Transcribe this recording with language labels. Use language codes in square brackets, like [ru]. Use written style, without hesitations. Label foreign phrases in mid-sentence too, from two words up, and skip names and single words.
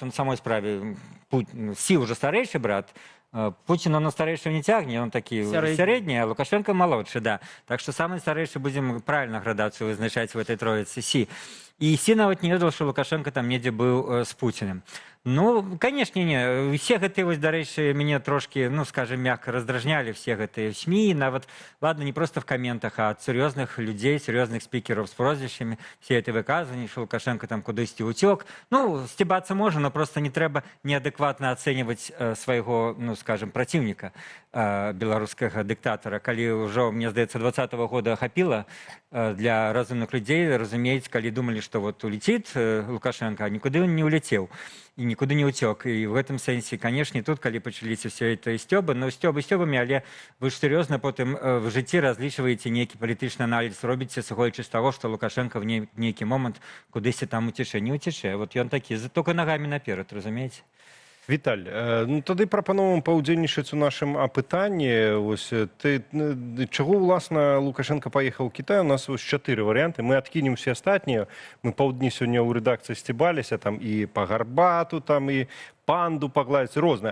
[be] На самой справе Сі уже старэйшы брат, Пуцін на старэйшого не цягне, он такі сярэдні, а Лукашенко малодшы, да. Так што самы старэйшы будзем правільна градацыю вызначаць [ru] в этой [be] троіцы Сі. І Сі нават не ведаў, што Лукашенко там недзе быў з Пуціним. Канешне, не. Все гэтыя, дарэчы, мяне трошки, [ru] скажем, мягко [be] раздражнялі все гэтыя СМИ, нават, [ru] ладно, не просто в комментах, а от серьезных людей, серьезных спикеров с прозвищами, все это выказывания, что Лукашенко там [be] кудысьці уцёк. [ru] Стебаться можно, но просто не трэба неадекватно оценивать своего, скажем, противника, [be] беларускага дыктатора. Калі ўжо, мне здаецца, 20-го года хапіла для разумных людей разумець, калі думали, [ru] что вот улетит Лукашенко, а никуда он не улетел и никуда не утек. И в этом сенсе, конечно, [be] тут, калі пачаліся [ru] все это сцёбы, [be] сцёбамі, але вы ж серьезно потым в жыцці разлічваеце нейкі палітычны аналіз, робіце, сыходзячы з таго, што Лукашенко в нейкі момант кудысьці там уцечэ, не уцечэ. Вот ён такі, [ru] только ногами [be] наперад, разумееце? Віталь, тады прапановам паўдзельнічаць у нашым апытанні. Чаго, уласна, Лукашенко паехаў у Кітай? У нас 4 варыянты. Мы адкінем все астатнія. Мы паўдні сёння ў рэдакцыі сцебаліся, там і па гарбату, там і панду пагладзіць, рознае.